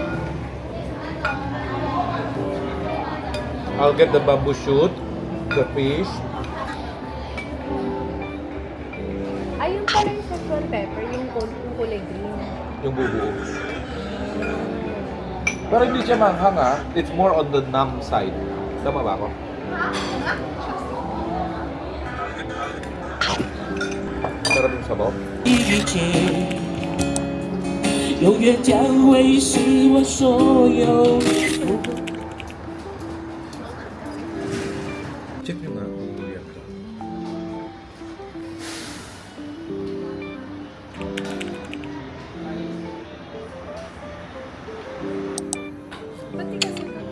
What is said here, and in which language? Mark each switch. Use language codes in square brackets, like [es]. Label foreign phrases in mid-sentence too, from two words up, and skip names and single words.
[en] I'll get the bamboo shoot, the fish. [tl] Ayun pala yung Sichuan pepper, yung kulay green. Yung bubuo. Pero hindi siya manghang ha. [en] It's more on the numb side. [tl] Tama ba ako? Sarap yung sabaw. [zh] 遇见，永远将会是我所有。 [tl] Check nyo nga kung durian to. Pati kasi